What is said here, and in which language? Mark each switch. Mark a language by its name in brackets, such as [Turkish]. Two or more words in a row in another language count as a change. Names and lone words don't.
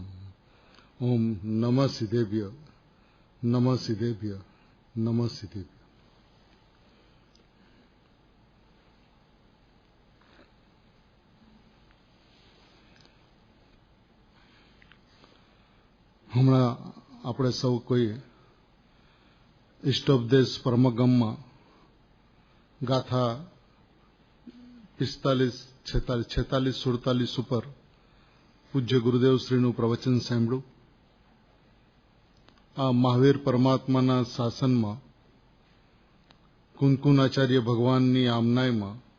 [Sanskrit] ओम नमः सिद्धेभ्य नमः सिद्धेभ्य नमः सिद्धेभ्य। [Gujarati] हमणा આપણે સૌ કોઈ ઇષ્ટોપદેશ પરમગમમાં ગાથા 45, 46, 47 ઉપર પૂજ્ય ગુરુદેવ શ્રીનું પ્રવચન સાંભળ્યું। આ મહાવીર પરમાત્માના શાસનમાં કુંકુનાચાર્ય ભગવાનની આમનાયમાં